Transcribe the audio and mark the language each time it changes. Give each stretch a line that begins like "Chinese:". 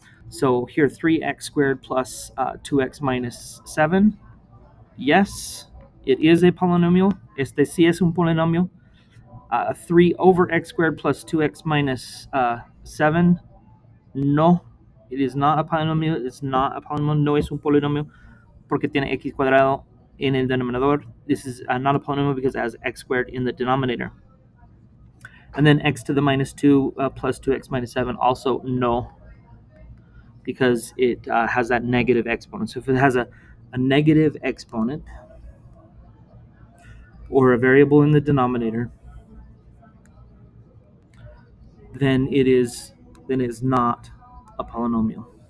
English: So here, 3x squared plus 2x minus 7. Yes, it is a polynomial.
Spanish: Este sí es un polinomio.
English: 3 over x squared plus 2x minus 7. No, it is not a polynomial. It's not a polynomial.
Spanish: No es un polinomio porque tiene x cuadrado en el denominador.
English: This is not a polynomial because it has x squared in the denominator. And then x to the minus 2 plus 2x minus 7, also no, because it has that negative exponent. So if it has a negative exponent or a variable in the denominator, then it is not a polynomial.